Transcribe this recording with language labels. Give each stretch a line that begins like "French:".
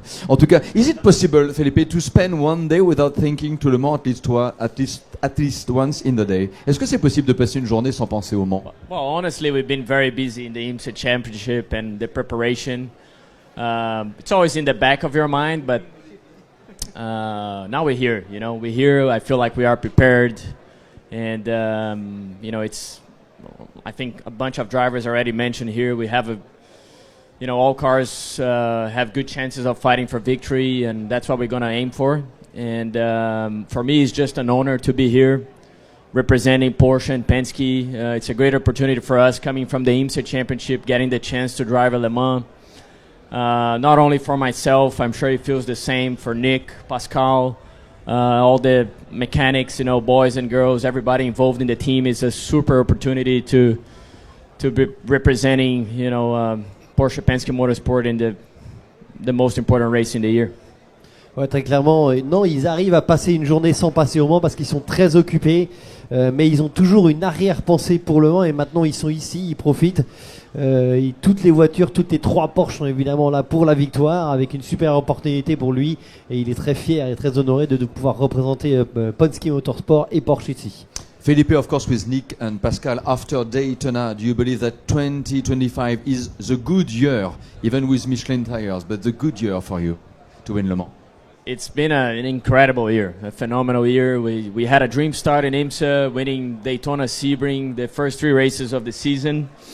French: En tout cas,
English: is it possible, Felipe, to spend one day without thinking to Le Mans at least once in the day?
French: Est-ce que c'est possible de passer une journée sans penser au Mans?
English: Well, honestly, we've been very busy in the IMSA Championship and the preparation. It's always in the back of your mind, but now we're here. You know, we're here. I feel like we are prepared, and you know, it's. I think a bunch of drivers already mentioned here. We have all cars have good chances of fighting for victory, and that's what we're going to aim for. And for me, it's just an honor to be here representing Porsche and Penske. It's a great opportunity for us coming from the IMSA Championship, getting the chance to drive a Le Mans. Not only for myself, I'm sure it feels the same for Nick, Pascal, all the mechanics, boys and girls, everybody involved in the team. It's a super opportunity to be representing, Porsche Penske Motorsport in the most important race in the year.
French: Ouais, très clairement, non, ils arrivent à passer une journée sans passer au Mans parce qu'ils sont très occupés, mais ils ont toujours une arrière-pensée pour le Mans et maintenant ils sont ici, ils profitent. Toutes les voitures, toutes les 3 Porsche sont évidemment là pour la victoire avec une super opportunité pour lui et il est très fier et très honoré de pouvoir représenter Penske Motorsport et Porsche ici.
English: Felipe, of course, with Nick and Pascal, after Daytona, do you believe that 2025 is the good year, even with Michelin tires, but the good year for you to win Le Mans? It's been an incredible year, a phenomenal year. We had a dream start in IMSA, winning Daytona, Sebring, the first 3 races of the season.